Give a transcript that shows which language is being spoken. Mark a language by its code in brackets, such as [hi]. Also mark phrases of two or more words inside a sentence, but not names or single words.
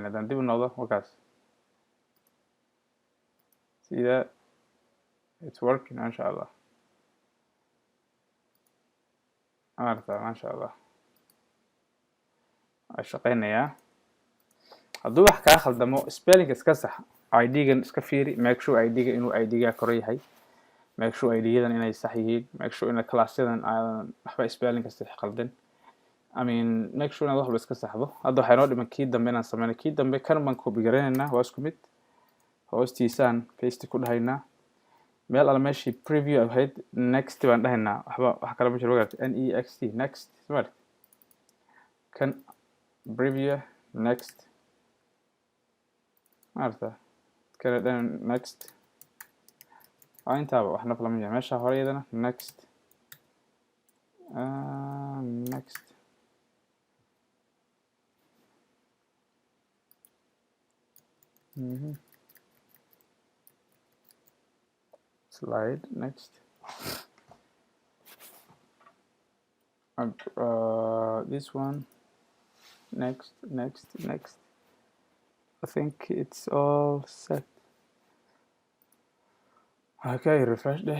[so] haddaan dib u noqdo markaas, [en] see that it's working [ar] ما شاء الله. [so] ma aragtaa [ar] ما شاء الله, [so] waa shaqeynayaa. hadduu wax kaa khaldamo spelling iska sax, id-gan iska fiiri, [en] make sure [so] id-ga inuu id-ga koro yahay, [en] make sure [so] id-yadan inay sax yihiin, [en] make sure [so] in class-yadan aadan waxba spelling kasta khaldan. [en] I mean, make sure [so] inaad wax walba iska saxdo. Hadda waxaa inoo dhiman kii dambe inaan sameyno. Kii dambe kan baan copy garanaynaa, waa isku mid. Hoostiisaan paste ku dhahaynaa. Meel alla meeshii preview ahayd, next baan dhahaynaa. wax kale ma jiro wagaag, [en] next, next. Smart. Kan preview, next. [so] maarta kana dhan next. waa intaaba waxna kala ma jiro. meesha hore iyadana [en] next, next. Slide next. This one next. I think it's all set. Okay, refresh deh.